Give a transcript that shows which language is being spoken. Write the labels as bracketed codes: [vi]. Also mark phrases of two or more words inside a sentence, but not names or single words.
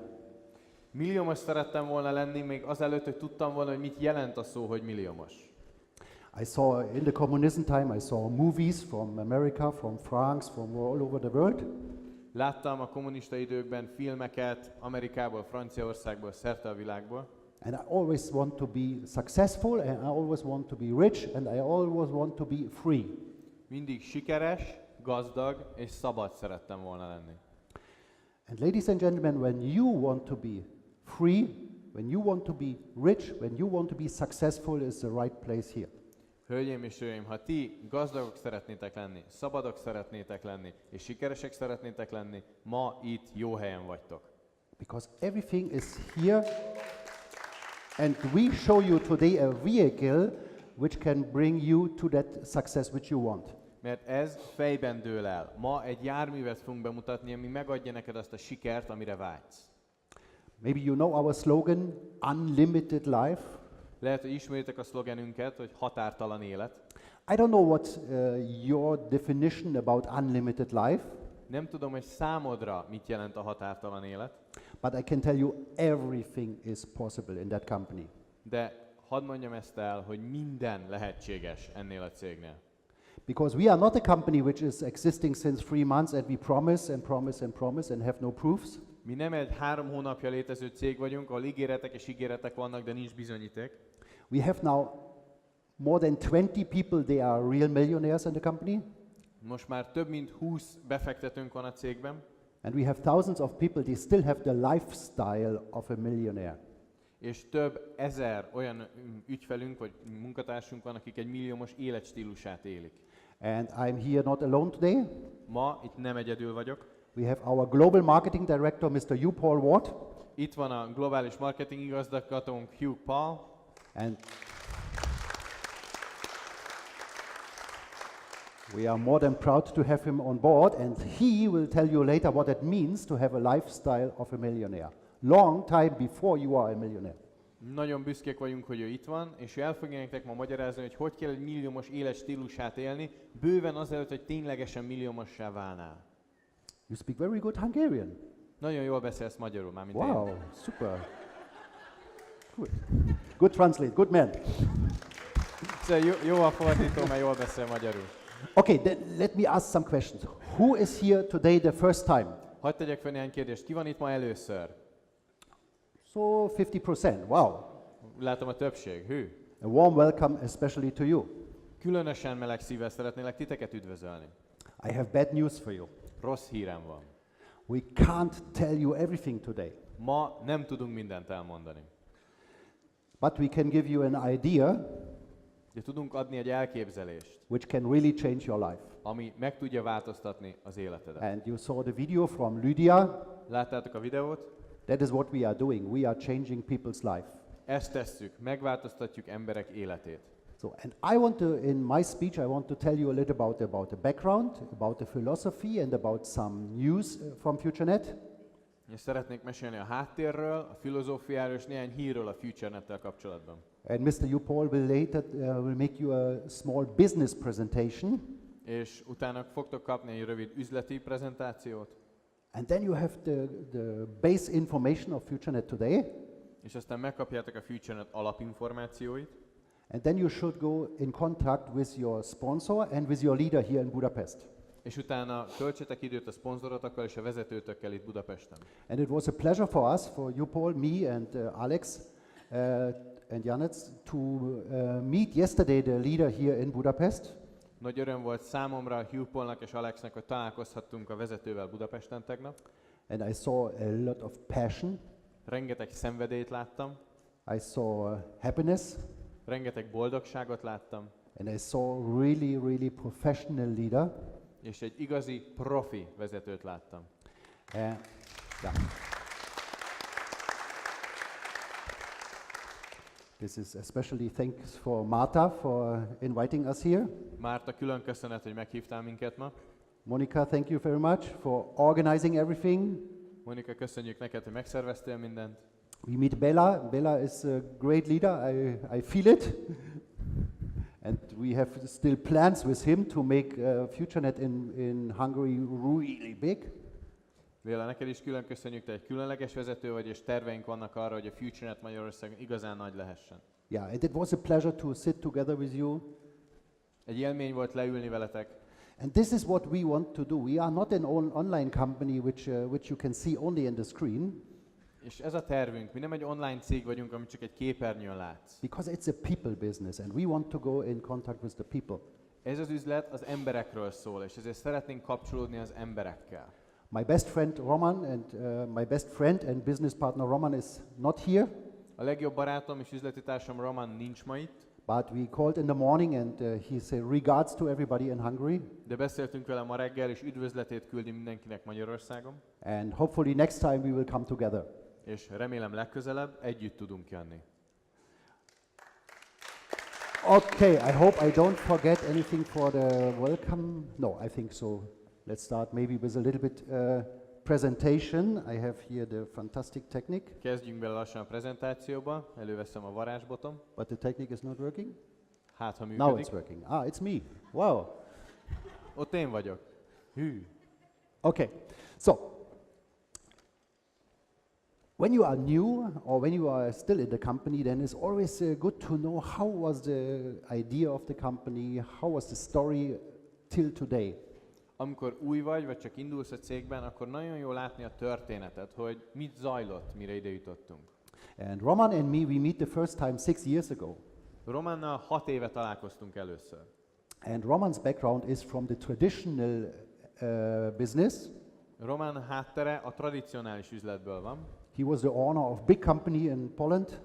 [hu] Milliómos szerettem volna lenni, még azelőtt, hogy tudtam volna, hogy mit jelent a szó, hogy milliómos. [en] I saw in the communism time, I saw movies from America, from France, from all over the world. [hu] Láttam a kommunista időkben filmeket Amerikából, Franciaországból, szerte a világból. [en] And I always want to be successful, and I always want to be rich, and I always want to be free. [hu] Mindig sikeres, gazdag és szabad szerettem volna lenni. [en] And ladies and gentlemen, when you want to be free, when you want to be rich, when you want to be successful, is the right place here. [hu] Hölgyeim és uraim, ha ti gazdagok szeretnétek lenni, szabadok szeretnétek lenni, és sikeresek szeretnétek lenni, ma itt jó helyen vagytok. [en] Because everything is here, and we show you today a vehicle which can bring you to that success which you want. [hu] Mert ez fejben dől el. Ma egy járművet fogunk bemutatni, ami megadja neked azt a sikert, amire vágysz. [en] Maybe you know our slogan, unlimited life. [hu] Lehet, hogy ismeritek a szlogenünket, hogy határtalan élet. [en] I don't know what's your definition about unlimited life, [hu] Nem tudom, hogy számodra mit jelent a határtalan élet, [en] but I can tell you everything is possible in that company. [hu] de hadd mondjam ezt el, hogy minden lehetséges ennél a cégnél. [en] Because we are not a company which is existing since 3 months and we promise and promise and promise and have no proofs. [hu] Mi nem egy 3 hónapja létező cég vagyunk, ahol ígéretek és ígéretek vannak, de nincs bizonyíték. [en] We have now more than 20 people, they are real millionaires in the company. [hu] Most már több mint 20 befektetőnk van a cégben, [en] And we have thousands of people, they still have the lifestyle of a millionaire. [hu] és több ezer olyan ügyfelünk vagy munkatársunk van, akik egy milliómos életstílusát élik. [en] And I'm here not alone today. [hu] Ma itt nem egyedül vagyok. [en] We have our global marketing director, Mr. Paul Ward. [hu] Itt van a globális marketing igazgatónk Hugh Paul, [en] And we are more than proud to have him on board, and he will tell you later what it means to have a lifestyle of a millionaire. Long time before you are a millionaire. [hu] Nagyon büszkék vagyunk, hogy ő itt van, és ő el fogja nektek ma magyarázni, hogy hogy kell egy milliómos életstílusát élni, bőven azelőtt, hogy ténylegesen milliómossá válnál. [en] You speak very good Hungarian. [hu] Nagyon jól beszélsz magyarul, mármint [en] Wow, [hu] én. [en] super. Good. Good translate, good man. [hu] Szóval jó a fordító, mert jól beszél magyarul. [en] Okay, then let me ask some questions. Who is here today the first time? [hu] Hadd tegyek fel néhány kérdést. Ki van itt ma először? [en] So 50%, wow. [hu] Látom a többség. Hű. [en] A warm welcome especially to you. [hu] Különösen meleg szívvel szeretnélek titeket üdvözölni. [en] I have bad news for you. [hu] Rossz hírem van. [en] We can't tell you everything today, [hu] Ma nem tudunk mindent elmondani. [en] but we can give you an idea [hu] De tudunk adni egy elképzelést, [en] which can really change your life. [hu] ami meg tudja változtatni az életedet. [en] And you saw the video from Lydia. [hu] Láttátok a videót? [en] That is what we are doing. We are changing people's life. [hu] Ezt tesszük, megváltoztatjuk emberek életét. [en] So, and I want to, in my speech, I want to tell you a little about the background, about the philosophy, and about some news from FutureNet. [hu] És szeretnék mesélni a háttérről, a filozófiáról és néhány hírről a FutureNet-tel kapcsolatban. [en] And Mr. Paul will later will make you a small business presentation. [hu] És utána fogtok kapni egy rövid üzleti prezentációt, [en] And then you have the base information of FutureNet today. [hu] és aztán megkapjátok a FutureNet alapinformációit, [en] And then you should go in contact with your sponsor and with your leader here in Budapest. [hu] és utána töltsetek időt a szponzorotokkal és a vezetőtökkel itt Budapesten. [en] And it was a pleasure for us, for you, Paul, me, and Alex, and Janets, to meet yesterday the leader here in Budapest. [hu] Nagy öröm volt számomra, Hugh Paulnak és Alexnek, hogy találkozhattunk a vezetővel Budapesten tegnap. [en] And I saw a lot of passion. [hu] Rengeteg szenvedélyt láttam, [en] I saw happiness. [hu] rengeteg boldogságot láttam, [en] And I saw really, really professional leader. [hu] és egy igazi profi vezetőt láttam. [en] Yeah. This is especially thanks for Marta for inviting us here. [hu] Márta, külön köszönet, hogy meghívtál minket ma. [en] Monica, thank you very much for organizing everything. [hu] Monika, köszönjük neked, hogy megszerveztél mindent. [en] We meet Bella. Bella is a great leader. I feel it. And we have still plans with him to make FutureNet in Hungary really big. [hu] Béla, neked is külön köszönjük, te egy különleges vezető vagy, és terveink vannak arra, hogy a FutureNet Magyarországon igazán nagy lehessen. [en] Yeah, and it was a pleasure to sit together with you. [hu] Egy élmény volt leülni veletek, [en] And this is what we want to do. We are not an online company which you can see only in the screen, [hu] és ez a tervünk. Mi nem egy online cég vagyunk, amit csak egy képernyőn látsz. [en] because it's a people business and we want to go in contact with the people. [hu] Ez az üzlet az emberekről szól, és ezért szeretnénk kapcsolódni az emberekkel. [en] My best friend Roman my best friend and business partner Roman is not here, [hu] A legjobb barátom és üzleti társam Roman nincs ma itt, [en] but we called in the morning and he said regards to everybody in Hungary, [hu] de beszéltünk vele ma reggel, és üdvözletét küldi mindenkinek Magyarországon, [en] and hopefully next time we will come together. [hu] és remélem legközelebb együtt tudunk jönni. [en] Okay, I hope I don't forget anything for the welcome. No, I think so. Let's start maybe with a little bit presentation. I have here the fantastic technique. [hu] Kezdjünk bele lassan a prezentációba. Előveszem a varázsbotom. [en] But the technique is not working? [hu] Hát, ha [en] Now [hu] működik. [en] it's working. Ah, it's me. Wow. [hu] Ott én vagyok. Hű. [en] Okay. So, when you are new or when you are still in the company, then it's always good to know how was the idea of the company, how was the story till today. [hu] Amikor új vagy csak indulsz a cégben, akkor nagyon jó látni a történetet, hogy mit zajlott, mire ide jutottunk. [en] And Roman and me, we meet the first time 6 years ago. [hu] Románnal 6 éve találkoztunk először. [en] And Roman's background is from the traditional business. [hu] Román háttere a tradicionális üzletből van. [en] He was the owner of big company in Poland.